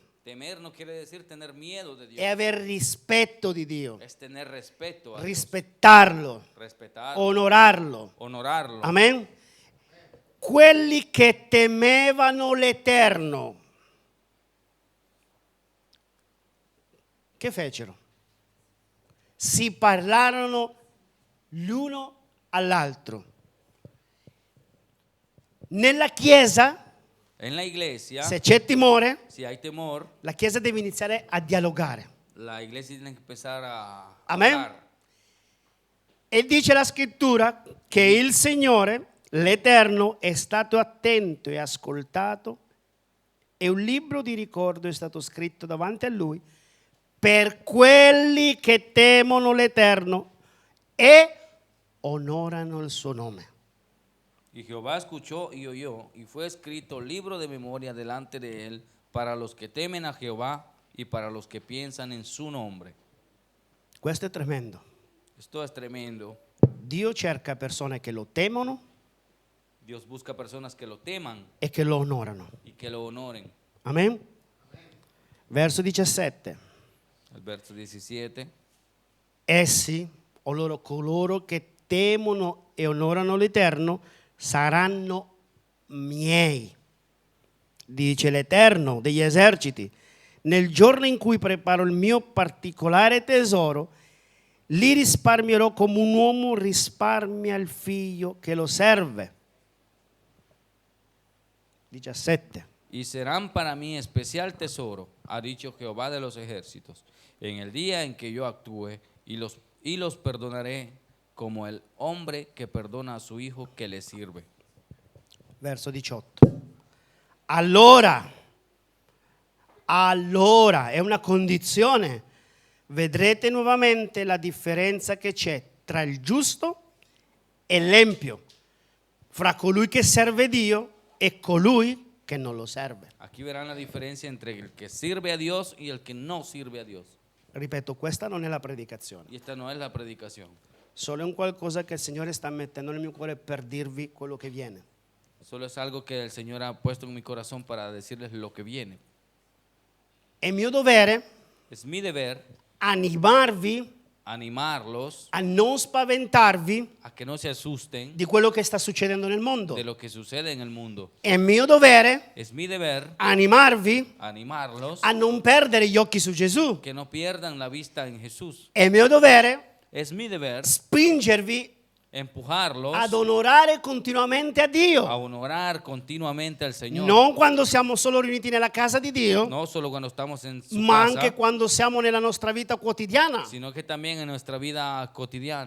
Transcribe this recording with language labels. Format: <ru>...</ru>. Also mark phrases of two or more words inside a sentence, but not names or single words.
<es>Temer no quiere decir tener miedo de Dios.</es> <it>è avere rispetto di Dio,</it> <es>Es tener respeto a Dios.</es> <it>rispettarlo,</it> <es>Respetarlo.</es> <it>onorarlo.</it> <es>Honorarlo. Amen.</es> <it>Quelli che temevano l'Eterno, che fecero? Si parlarono l'uno all'altro. Nella chiesa,</it> <es>En la iglesia,</es> <it>se c'è timore,</it> <es>si hay temor,</es> <it>la chiesa deve iniziare a dialogare.</it> <es>la iglesia tiene que empezar a Amén. hablar.</es> <it>E dice la scrittura che il Signore, l'Eterno, è stato attento e ascoltato e un libro di ricordo è stato scritto davanti a Lui per quelli che temono l'Eterno e onorano il suo nome.</it> <es>Y Jehová escuchó y oyó, y fue escrito libro de memoria delante de él para los que temen a Jehová y para los que piensan en su nombre.</es> <it>Questo è tremendo.</it> <es>Esto es tremendo.</es> <it>Dio cerca persone che lo temono</it> <es>Dios busca personas que lo teman</es> <it>e che lo onorano.</it> <es>y que lo honoren.</es> <it>Amen. Verso 17.</it> <es>El verso 17.</es> <it>Essi, o loro coloro che temono e onorano l'Eterno, saranno miei, dice l'Eterno degli eserciti. Nel giorno in cui preparo il mio particolare tesoro, li risparmierò come un uomo risparmia il figlio che lo serve. 17.</it> <es>Y serán para mí especial tesoro, ha dicho Jehová de los ejércitos, en el día en que yo actúe y los perdonaré como el hombre que perdona a su hijo que le sirve.</es> <it>Verso 18. Allora, è una condizione, vedrete nuovamente la differenza che c'è tra il giusto e l'empio, fra colui che serve Dio e colui che non lo serve.</it> <es>Aquí verán la diferencia entre el que sirve a Dios y el que no sirve a Dios.</es> <it>Ripeto, questa non è la predicazione,</it> <es>Y esta no es la predicación,</es> <it>solo è un qualcosa che il Signore sta mettendo nel mio cuore per dirvi quello che viene.</it> <es>solo es algo que el Señor ha puesto en mi corazón para decirles lo que viene.</es> <it>È mio dovere</it> <es>Es mi deber</es> <it>animarvi</it> <es>animarlos</es> <it>a non spaventarvi</it> <es>a que no se asusten</es> <it>di quello che sta succedendo nel mondo.</it> <es>de lo que sucede en el mundo.</es> <it>È mio dovere</it> <es>Es mi deber</es> <it>animarvi</it> <es>animarlos</es> <it>a non perdere gli occhi su Gesù.</it> <es>que no pierdan la vista en Jesús.</es> <it>È mio dovere</it> <es>Es mi deber</es> <it>spingervi</it> <es>empujarlos</es> <it>ad onorare continuamente a</it> <es>a</es> <it>Dio.</it> <es>honorar continuamente al Señor.</es> <it>Non quando siamo solo riuniti nella casa di Dio,</it> <es>No solo cuando estamos en su</es> <it>ma</it> <es>casa,</es> <it>anche quando siamo nella nostra vita quotidiana.</it> <es>sino que también en nuestra vida cotidiana.</es>